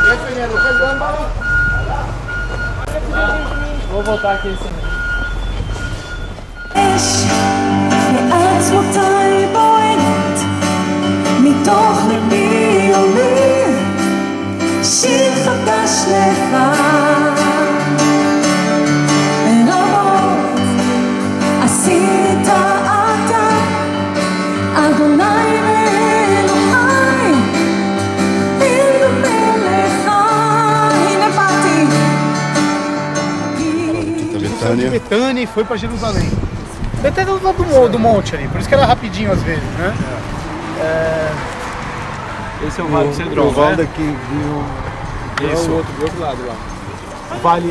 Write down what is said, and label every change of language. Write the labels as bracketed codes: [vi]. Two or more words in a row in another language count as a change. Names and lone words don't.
[pt] Vou voltar aqui assim. [he] מעצמותיי בוערת, מתוך ליבי עולה שיר חדש לך. רבות עשית אתה, אדוני ואלוהי, אין דומה לך. הנה באתי. [pt] Betânia. Betânia e foi para Jerusalém. Betânia do monte ali, por isso que era rapidinho às vezes, né? Esse é o Vale do Cedron, O Vale né? daqui viu. Esse é o outro, do outro lado lá. O Vale.